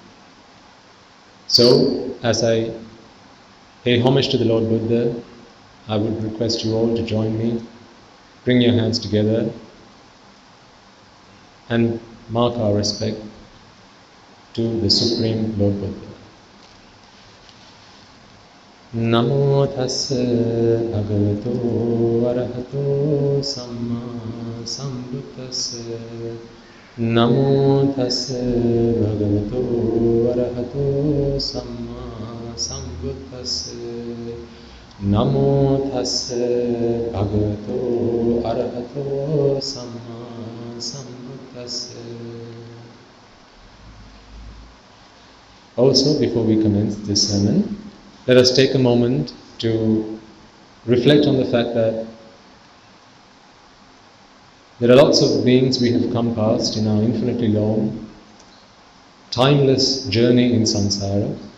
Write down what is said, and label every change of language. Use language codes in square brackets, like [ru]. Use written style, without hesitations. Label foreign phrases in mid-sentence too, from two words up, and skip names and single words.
[en] So, as I pay homage to the Lord Buddha, I would request you all to join me. Bring your hands together and mark our respect to the Supreme Lord Buddha. [pi] Namo tassa bhagavato arahato samma sambuddhassa. Namo tassa bhagavato arahato samma sambuddhassa. Namo tassa bhagavato arahato samma sambuddhassa. [en] Also, before we commence this sermon, let us take a moment to reflect on the fact that there are lots of beings we have come past in our infinitely long, timeless journey in samsara.